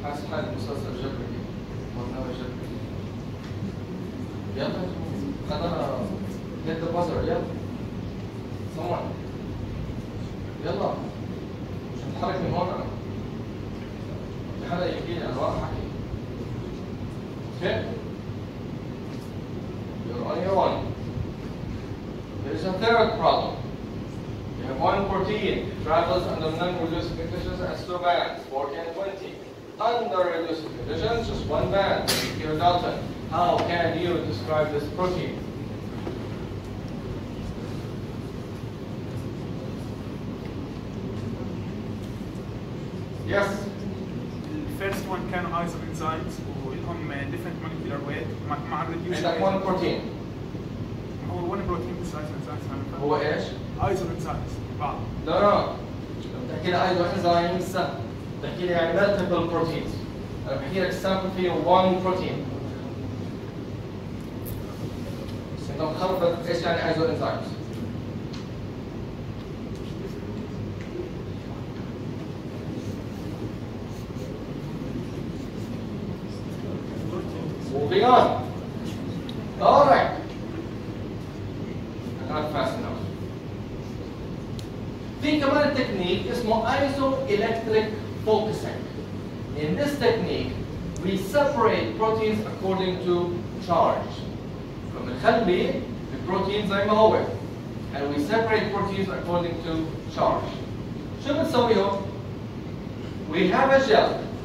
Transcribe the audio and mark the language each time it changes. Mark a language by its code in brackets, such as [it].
[ar] حال مسلسل جبري برنامج جبري يلا خلينا [en] hit the buzzer [ar] يلا someone يلا مش هتحرك من هون انا في حدا يحكي لي انا واقف احكي [en] okay you're on your own. There is a third problem. You have one protein, it travels under non-reducing conditions as two bands, 40 and 20. Under reducing conditions, just one band, kilodalton. How can you describe this protein? Yes? The first one [ar] كانوا [en] isoenzymes [ar] ولهم [en] different molecular weight [ar] مع [en] reducing. [ar] عندك [en] one protein. [ar] هو [en] one protein [ar] بس [en] isoenzymes. [ar] هو ايش؟ isoenzymes بعض. لا بتحكي لي isoenzymes بحكي لي يعني multiple proteins. أنا بحكي لك sample فيه [en] one protein. [ar] بس أنت مخربط إيش يعني isoenzymes؟ [en] Moving on. All right. Not fast enough. [ar] في كمان تكنيك اسمه isoelectric focusing. [en] In this technique, we separate proteins according to charge. [ar] فبنخلي البروتين زي ما هو. [en] And we separate proteins according to charge. [ar] شو بنسوي هون؟ [en] We have a gel.